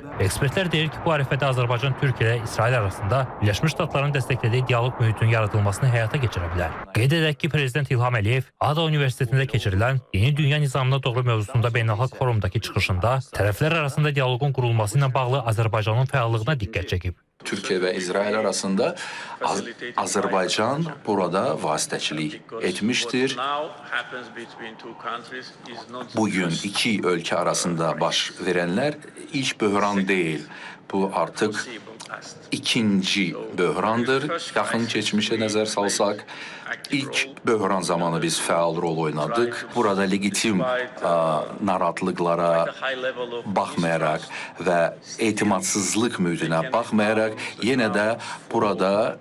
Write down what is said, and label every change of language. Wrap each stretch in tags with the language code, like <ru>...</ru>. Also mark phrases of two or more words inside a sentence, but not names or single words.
<az>Ekspertlər deyir ki, bu ərəfədə Azərbaycan Türkiyə ilə İsrail arasında Birləşmiş Ştatların dəstəklədiyi dialoq mühitinin yaradılmasını həyata keçirə bilər. Qeyd edək ki, Prezident İlham Əliyev Ada Universitetində keçirilən Yeni Dünya Nizamına Doğru mövzusunda beynəlxalq forumdakı çıxışında tərəflər arasında dialoqun qurulması ilə bağlı Azərbaycanın fəallığına diqqət çəkib.</az> <tr>Türkiye ve İsrail arasında Azerbaycan burada vasitəçilik etmiştir. Bugün iki ülke arasında baş verenler ilk böhran değil. Bu artık ikinci böhrandır.</tr> <az>Yaxın keçmişə nəzər salsaq, ilk böhran zamanı biz fəal rol oynadık. Burada legitim narahatlıqlara baxmayaraq və etimadsızlıq mühitine baxmayaraq, yenə də burada</az>